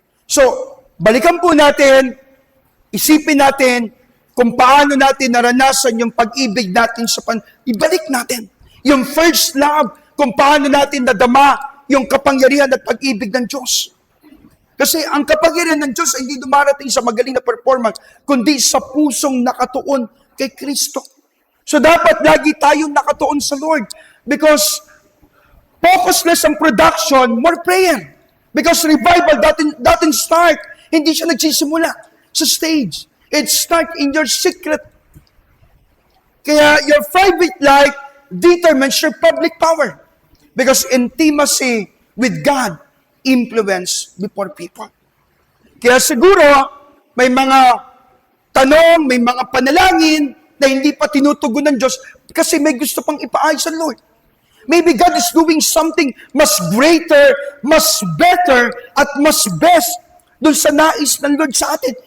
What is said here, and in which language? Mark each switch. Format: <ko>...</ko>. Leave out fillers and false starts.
<tl>So, balikan po natin, isipin natin kung paano natin naranasan yung pag-ibig natin ibalik natin. Yung first love, kung paano natin nadama yung kapangyarihan at pag-ibig ng Diyos. Kasi ang kapangyarihan ng Diyos ay hindi dumarating sa magaling na performance, kundi sa pusong nakatuon kay Kristo. So dapat lagi tayong nakatuon sa Lord.</tl> <en>Because focus less on production, more prayer. Because revival doesn't start.</en> <tl>Hindi siya nagsisimula sa stage.</tl> <en>It starts in your secret.</en> <tl>Kaya</tl> <en>your private life determines your public power. Because intimacy with God influence before people.</en> <tl>Kaya siguro, may mga tanong, may mga panalangin na hindi pa tinutugon ng Diyos kasi may gusto pang ipaayos sa Lord.</tl> <en>Maybe God is doing something</en> <tl>mas greater, mas better, at mas best doon sa nais ng Lord sa atin.</tl>